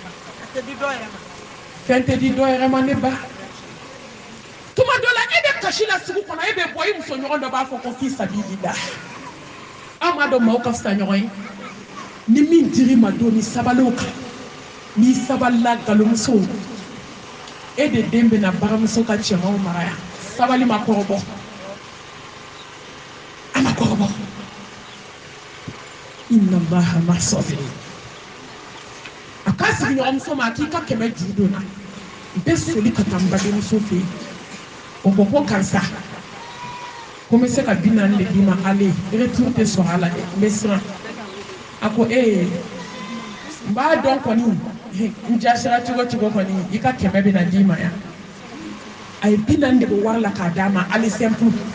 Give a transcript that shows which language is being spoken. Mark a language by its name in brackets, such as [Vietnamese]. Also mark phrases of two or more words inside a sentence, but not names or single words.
[Bambara] fɛn tɛ di dɔ yɛrɛ ma ne ba tuma dɔ la e bɛ kasi la sugu kɔnɔ e bɛ bɔ i muso ɲɔgɔn dɔ b'a fɔ ko f'i sabili la an m'a dɔn maaw ka fisa ɲɔgɔn ye ni min dir'i ma don ni sabaliw kan n'i sabalila nkalonmusow e de den bɛna baramuso ka cɛmanw mara yan sabali ma kɔrɔbɔ a ma kɔrɔbɔ [Arabic] إن الله مع الصابرين [Bambara] a k'a sigiɲɔgɔnmuso ma a k'i ka 100 juru donna bɛɛ soli ka taa n badenmuso fɛ yen o ko ko karisa ko n bɛ se ka 40 de d'i ma ale retour tɛ sɔrɔ a la dɛ n bɛ siran a ko n b'a dɔn kɔni n jasira cogo cogo kɔni i ka 100 bɛna d'i ma yan a ye 40 de bɔ wari la k'a d'a ma ale simple